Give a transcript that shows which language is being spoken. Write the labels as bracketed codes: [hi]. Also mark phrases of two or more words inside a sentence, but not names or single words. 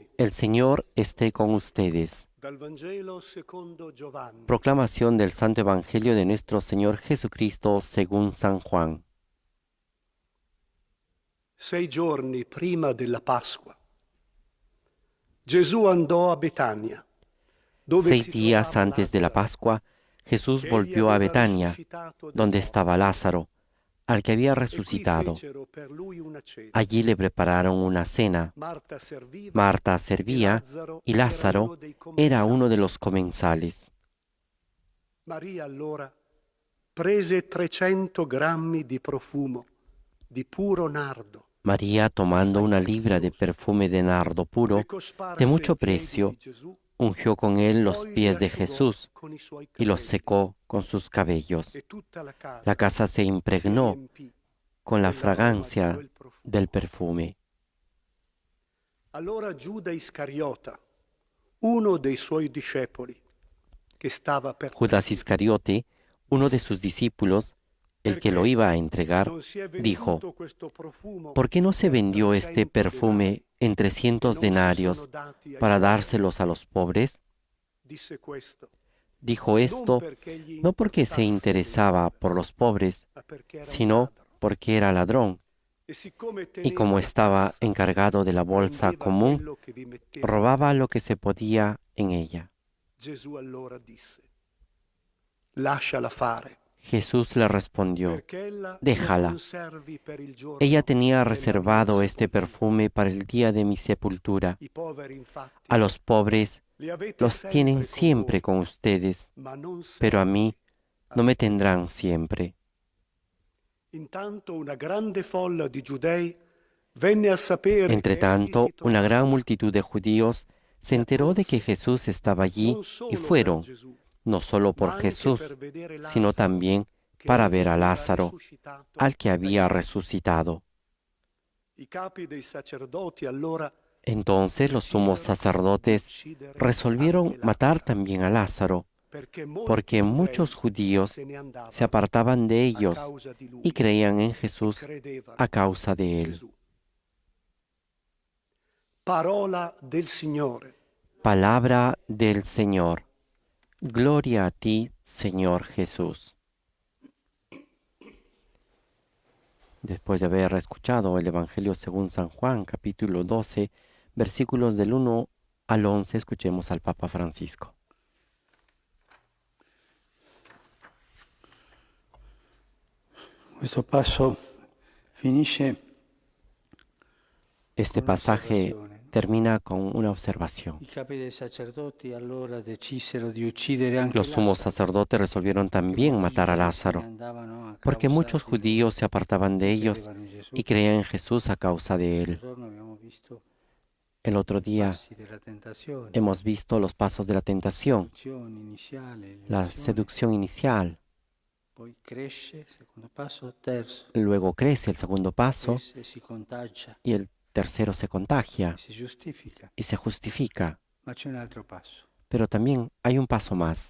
[es] El Señor esté con ustedes. [it] Dal Vangelo secondo Giovanni. [es] Proclamación del Santo Evangelio de nuestro Señor Jesucristo según San Juan. [it] 6 giorni prima della Pasqua, Gesù andò a Betania, dove 6 si [es] días [it] trovava [es] antes de la [it] Lazzaro, [es] Pascua, Jesús [it] che egli [es] volvió a [it] aveva [es] Betania, [it] risuscitato dai [es] donde [it] morti. [es] estaba Lázaro, al que había [it] E qui [es] resucitado. [it] fecero per lui una cena. [es] Allí le prepararon una cena. [it] Marta serviva [es] Marta [it] e [es] servía [it] Lazzaro [es] y [it] era [es] Lázaro [it] uno dei [es] era uno de [it] commensali. [es] los comensales. [it] Maria allora prese 300 grammi di profumo di puro nardo, [es] María, tomando [it] assai [es] una libra de [it] prezioso, [es] perfume de nardo [it] le [es] puro, de [it] cosparse [es] mucho [it] ai piedi [es] precio, [it] di Gesù, [es] ungió con él los [it] poi li [es] pies de [it] asciugò [es] Jesús [it] con i suoi [es] y los [it] capelli. [es] secó con sus cabellos. [it] E tutta la [es] La [it] casa [es] casa se [it] si [es] impregnó [it] riempì [es] con la [it] dell'aroma di [es] fragancia [it] quel profumo. [es] del perfume. [it] Allora Giuda Iscariota, uno dei suoi discepoli, che stava per [es] Judas [it] tradirlo, [es] Iscariote, uno de sus discípulos, el que lo [it] perché [es] iba a entregar, [it] non si è [es] dijo: [it] venduto questo profumo [es] ¿por qué no se [it] per [es] vendió este [it] 300 [es] perfume [it] denari [es] en [it] e [es] 300 [it] non si sono [es] denarios [it] dati ai [es] para [it] poveri? [es] dárselos a los pobres? [it] Disse questo, [es] Dijo [it] non [es] esto [it] perché gli [es] no porque se [it] importasse dei [es] interesaba [it] poveri, [es] por los pobres, [it] ma perché era un [es] sino [it] ladro. [es] porque era ladrón, [it] E siccome [es] y [it] teneva [es] como [it] la [es] estaba [it] cassa, [es] encargado de la bolsa [it] prendeva [es] común, [it] quello che vi mettevano [es] robaba [it] dentro. [es] lo que se podía en ella. [it] Gesù allora disse, lasciala fare, [es] Jesús le respondió: [it] perché ella lo [es] déjala. [it] conservi per il giorno [es] Ella tenía [it] della mia [es] reservado este [it] sepoltura. [es] perfume para el día de mi sepultura. [it] I poveri infatti [es] A los pobres [it] li avete [es] los tienen [it] sempre con [es] siempre [it] voi, [es] con ustedes, [it] ma non [es] pero a [it] sempre [es] mí no me [it] avete me. [es] tendrán siempre. [it] Intanto una grande folla di giudei venne a sapere [es] Entre [it] che egli [es] tanto, [it] si [es] una [it] trovava [es] gran [it] là [es] multitud de judíos se [it] e [es] enteró de que [it] accorse [es] Jesús estaba allí [it] non [es] y [it] solo per [es] fueron, [it] Gesù, [es] no solo [it] ma [es] por [it] anche [es] Jesús, [it] per vedere [es] sino [it] Lazzaro [es] también [it] che [es] para [it] egli [es] ver a [it] aveva [es] Lázaro, [it] risuscitato [es] al que [it] dai [es] había [it] morti. [es] resucitado. [it] I capi dei sacerdoti allora [es] Entonces los sumos [it] decisero di [es] sacerdotes [it] uccidere [es] resolvieron [it] anche [es] matar [it] Lazzaro, [es] también a Lázaro, [it] perché molti [es] porque muchos [it] giudei [es] judíos [it] se ne [es] se [it] andavano [es] apartaban de [it] a [es] ellos [it] causa di [es] y [it] lui [es] creían en [it] e [es] Jesús [it] credevano [es] a causa [it] in [es] de él. [it] Gesù. Parola del Signore. [es] Palabra del Señor. Gloria a ti, Señor Jesús. Después de haber escuchado el Evangelio según San Juan, capítulo 12, versículos del 1 al 11, escuchemos al Papa Francisco. [it] Questo passo finisce [es] Este [it] con [es] pasaje [it] un'osservazione. [es] termina con una observación. [it] I capi dei sacerdoti allora decisero di uccidere anche [es] Los sumos [it] Lazzaro, [es] sacerdotes resolvieron [it] perché [es] también [it] molti [es] matar a [it] giudei se ne [es] Lázaro, [it] andavano a [es] porque [it] causa [es] muchos [it] di lui [es] judíos se apartaban de [it] e [es] ellos [it] credevano in Gesù. [es] y creían en Jesús a causa de [it] Un [es] él. [it] giorno abbiamo visto [es] El otro [it] i [es] día [it] passi della tentazione, [es] hemos visto los pasos de la tentación, [it] seduzione iniziale, [es] la [it] l'illusione, [es] seducción inicial, [it] poi cresce, secondo passo, terzo, [es] luego crece el segundo paso [it] cresce, si contagia, [es] y el tercero se contagia [it] e si giustifica. [es] y se justifica. [it] Ma c'è un altro passo. [es] Pero también hay un paso más.